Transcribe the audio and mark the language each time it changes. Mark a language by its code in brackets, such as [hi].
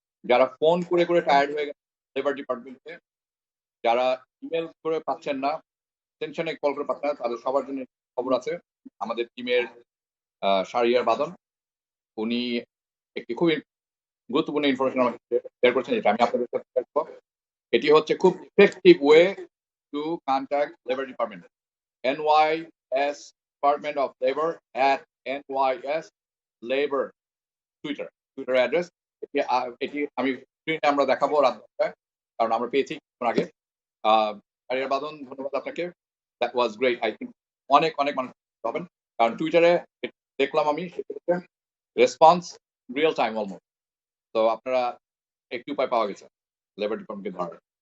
[bn] যারা ফোন করে করে টায়ার্ড হয়ে গেছে লেবার ডিপার্টমেন্টে, যারা ইমেল করে পাচ্ছেন না, টেনশনে কল করে পাচ্ছেন না, তাদের সবার জন্য খবর আছে। আমাদের টিমের শাহরিয়ার বাদন উনি একটি খুবই গুরুত্বপূর্ণ ইনফরমেশন আমাকে শেয়ার করছেন, যেটা আমি আপনাদের সাথে শেয়ার করব। এটি হচ্ছে খুব [en] Effective way to contact labour department. NYS Department of Labor at NYS Labor [bn] Twitter address. এটি আমি স্ক্রিনে আমরা দেখাবো রাত 10টায়, কারণ আমরা পেয়েছি কিছুক্ষণ আগে। শাহরিয়ার বাদন, ধন্যবাদ আপনাকে। [en] That was great. I think [bn] অনেক অনেক মানুষ হবেন, কারণ টুইটারে দেখলাম আমি রেসপন্স রিয়েল টাইম অলমোস্ট। তো আপনারা একটি উপায় পাওয়া গেছে লেবার ডিপার্টমেন্টকে ধরার।